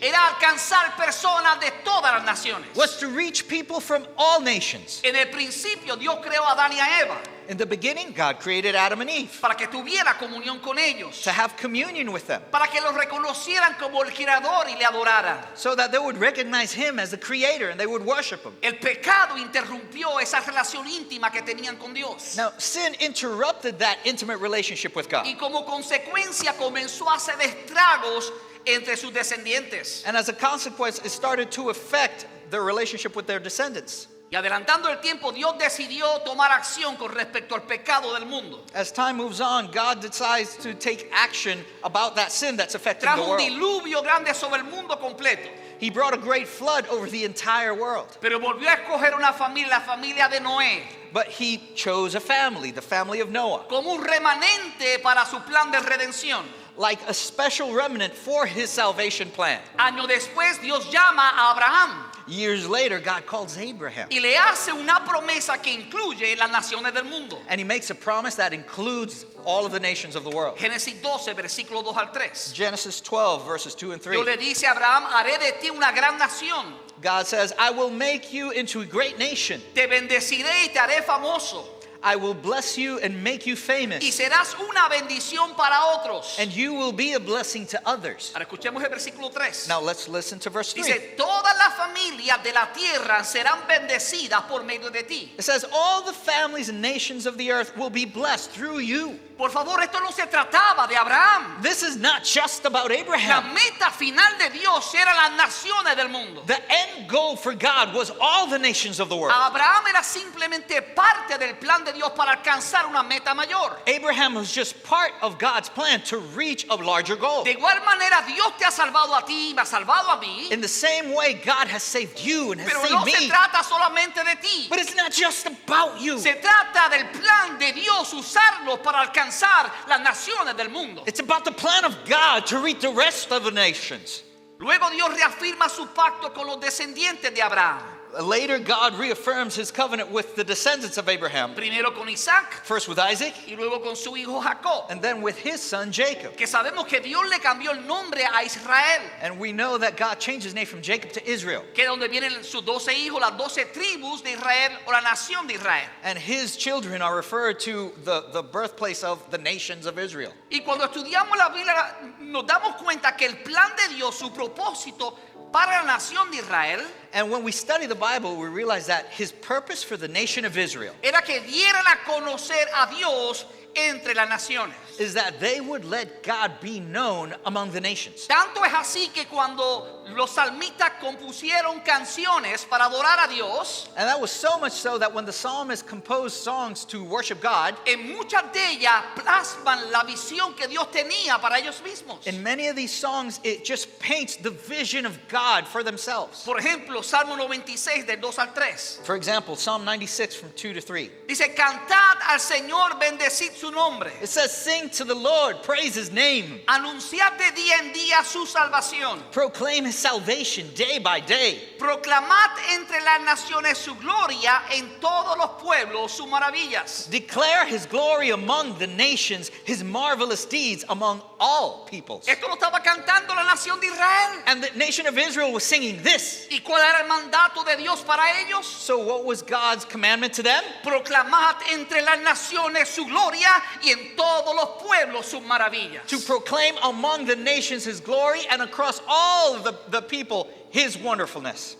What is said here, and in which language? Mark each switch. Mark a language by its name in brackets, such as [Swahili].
[Spanish] era alcanzar personas de todas las naciones. [English] was to reach people from all nations. [Spanish] En el principio Dios creó a Adán y a Eva [English] In the beginning, God created Adam and Eve [Spanish] para que tuviera comunión con ellos, [English] to have communion with them, [Spanish] para que los reconocieran como el creador y le adoraran. [English] so that they would recognize Him as the Creator and they would worship Him. [Spanish] El pecado interrumpió esa relación íntima que tenían con Dios. [English] Now, sin interrupted that intimate relationship with God. [Spanish] Y como consecuencia comenzó a hacer estragos entre sus descendientes. [English] And as a consequence, it started to affect their relationship with their descendants. [Spanish] Y adelantando el tiempo, Dios decidió tomar acción con respecto al pecado del mundo. [English] As time moves on, God decides to take action about that sin that's affecting the [Spanish] Trajo un diluvio grande sobre el mundo completo. [English] He brought a great flood over the entire world. [Spanish] Pero volvió a escoger una familia, la familia de Noé, [English] But He chose a family, the family of Noah, [Spanish] como un remanente para su plan de redención. [English] like a special remnant for His salvation plan. [Spanish] Años después, Dios llama a Abraham [English] Years later, God calls Abraham. [Spanish] y le hace una promesa que incluye las naciones del mundo. [English] And He makes a promise that includes all of the nations of the world. [Spanish] Génesis 12, versículos 2 al 3. [English] Genesis 12, verses 2 and 3. [Spanish] Dios le dice a Abraham, haré de ti una gran nación. [English] God says, I will make you into a great nation. [Spanish] Te bendeciré y te haré famoso. [English] I will bless you and make you [Spanish] Y [English] famous. [Spanish] serás una bendición para otros. [English] And you will be a blessing to others. [Spanish] Ahora escuchemos el versículo 3. [English] Now let's listen to verse 3. [Spanish] Dice, todas las familias de la tierra serán bendecidas por medio de ti. [English] It says, all the families and nations of the earth will be blessed through you. [Spanish] Por favor, esto no se trataba de Abraham. [English] This is not just about [Spanish] La [English] Abraham. [Spanish] meta final de Dios eran las naciones del mundo. [English] The end goal for God was all the nations of the world. [Spanish] Abraham era simplemente parte del plan de Dios para alcanzar una meta mayor. [English] Abraham was just part of God's plan to reach a larger goal. [Spanish] De igual manera, Dios te ha salvado a ti, me ha salvado a mí. [English] In the same way, God has saved you and has [Spanish] Pero [English] saved [Spanish] no se [English] me. [Spanish] trata solamente de ti. [English] But it's not just about you. [Spanish] Se trata del plan de Dios usarlo para alcanzar las naciones del mundo. [English] It's about the plan of God to reach the rest of the nations. [Spanish] Luego Dios reafirma su pacto con los descendientes de Abraham. [English] Later, God reaffirms His covenant with the descendants of Abraham. [Spanish] Primero con Isaac [English] First with Isaac, [Spanish] y luego con su hijo Jacob. [English] and then with his son Jacob. [Spanish] Que sabemos que Dios le cambió el nombre a Israel. [English] And we know that God changed His name from Jacob to Israel. [Spanish] Que es donde vienen sus 12 hijos, las 12 tribus de Israel o la nación de Israel. [English] And his children are referred to the birthplace of the nations of Israel. [Spanish] Y cuando estudiamos la Biblia nos damos cuenta que el plan de Dios, su propósito para la nación de Israel [English] And when we study the Bible, we realize that His purpose for the nation of Israel [Spanish] era que dieran a conocer a Dios entre las naciones. [English] is that they would let God be known among the nations. [Spanish] Tanto es así que cuando los salmistas compusieron canciones para adorar a Dios, [English] And that was so much so that when the psalmist composed songs to worship God, [Spanish] en muchas de ellas plasman la visión que Dios tenía para ellos mismos. [English] in many of these songs, it just paints the vision of God for themselves. [Spanish] Por ejemplo, Salmo 96 del 2 al 3. [English] For example, Psalm 96 from 2 to 3. [Spanish] Dice, cantad al Señor, bendecid su nombre. [English] It says, sing to the Lord, praise his name. [Spanish] Anunciad de día en día su salvación. [English] Proclaim his salvation day by day. [Spanish] Proclamad entre las naciones su gloria, en todos los pueblos sus maravillas. [English] Declare his glory among the nations, his marvelous deeds among all peoples. [Spanish] Esto lo estaba cantando la nación de Israel. [English] And the nation of Israel was singing this. [Spanish] ¿Y cuál era el mandato de Dios para ellos? [English] So what was God's commandment to them? [Spanish] Proclamad entre las naciones su gloria y en todos los pueblos sus maravillas. [English] To proclaim among the nations his glory and across all the people his wonderfulness.